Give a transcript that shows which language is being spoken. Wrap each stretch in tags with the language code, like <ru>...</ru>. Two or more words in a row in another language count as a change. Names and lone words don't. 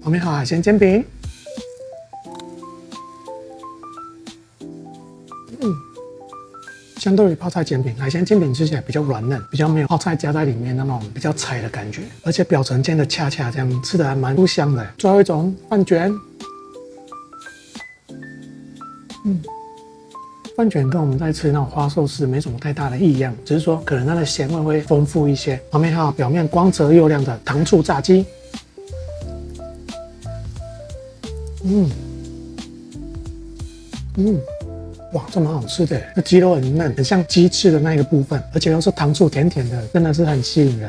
<zh>旁邊還有海鮮煎餅，相對於泡菜煎餅，海鮮煎餅吃起來比較軟嫩，比較沒有泡菜夾在裡面那種比較柴的感覺，而且表層煎的恰恰這樣，吃的還蠻酥香的。最後一種飯卷，飯卷跟我們在吃那種花壽司沒什麼太大的異樣，只是說可能它的鹹味會豐富一些。旁邊還有表面光澤又亮的糖醋炸雞，哇，這蠻好吃的，那雞肉很嫩，很像雞翅的那個部分，而且又是糖醋甜甜的，真的是很吸引人。</zh>